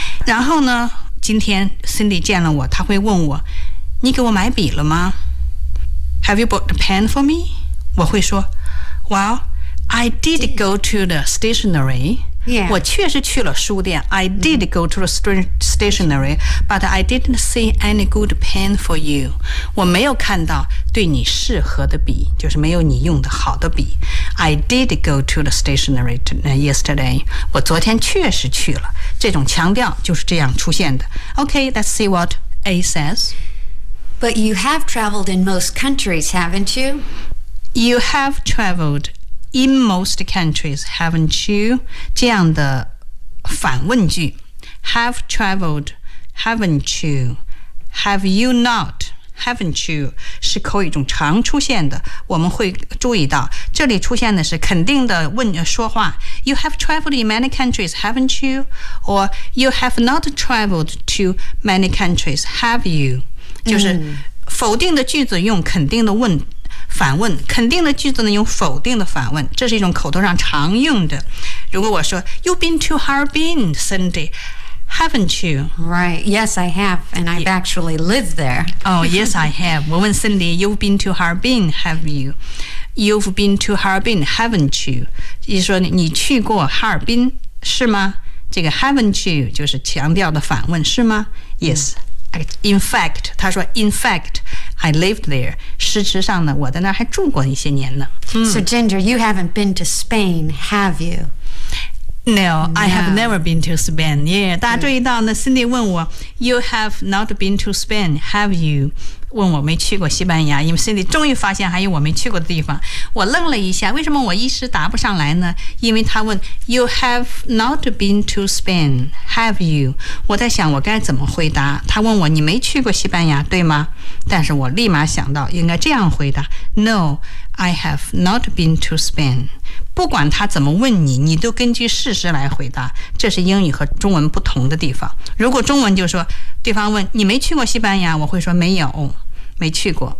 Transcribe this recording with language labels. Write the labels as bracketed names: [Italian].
[Chinese] 然后呢今天 Cindy 见了我，她会问我，你给我买笔了吗？ [English] Have you bought a pen for me? [Chinese] 我会说 [English] Well, I did go to the stationery、 yeah. [Chinese] 我确实去了书店， [English] I did go to the stationery but I didn't see any good pen for you. [Chinese] 我没有看到对你适合的笔，就是没有你用的好的笔。 [English] I did go to the stationery yesterday. [Chinese] 我昨天确实去了，这种强调就是这样出现的。 [English] Okay, let's see what A says. But you have traveled in most countries, haven't you? You have traveled in most countries, haven't you? [Chinese] 这样的反问句。 [English] Have traveled, haven't you? Have you not, haven't you? [Chinese] 是口语中常出现的，我们会注意到这里出现的是肯定的问说话。 [English] You have traveled in many countries, haven't you? Or you have not traveled to many countries, have you? [Chinese] 就是否定的句子用肯定的问反问，肯定的句子呢用否定的反问，这是一种口头上常用的。如果我说 [English] You've been to Harbin, Cindy, haven't you? Right, yes I have, and I've actually lived there. Oh, yes I have. [Chinese] 我问 [English] Cindy, You've been to Harbin, have you? You've been to Harbin, haven't you? [Chinese] 意思说 你去过哈尔滨是吗？这个 [English] haven't you [Chinese] 就是强调的反问是吗？ [English] Yes, in fact, [Chinese] 他说 [English] in fact, I lived there. [Chinese] 事实上呢我在那还住过一些年呢。 [English] So Ginger, you haven't been to Spain, have you? No, I have never been to Spain. Yeah, [Chinese] 大家注意到呢 [English] Cindy [Chinese] 问我 [English] You have not been to Spain, have you? [Chinese] 问我没去过西班牙，因为 Cindy 终于发现还有我没去过的地方。我愣了一下，为什么我一时答不上来呢？因为他问 [English] You have not been to Spain, have you? [Chinese] 我在想我该怎么回答。他问我你没去过西班牙，对吗？但是我立马想到应该这样回答 [English] No, I have not been to Spain. [Chinese] 不管他怎么问你，你都根据事实来回答，这是英语和中文不同的地方。如果中文就说对方问你没去过西班牙，我会说没有，没去过。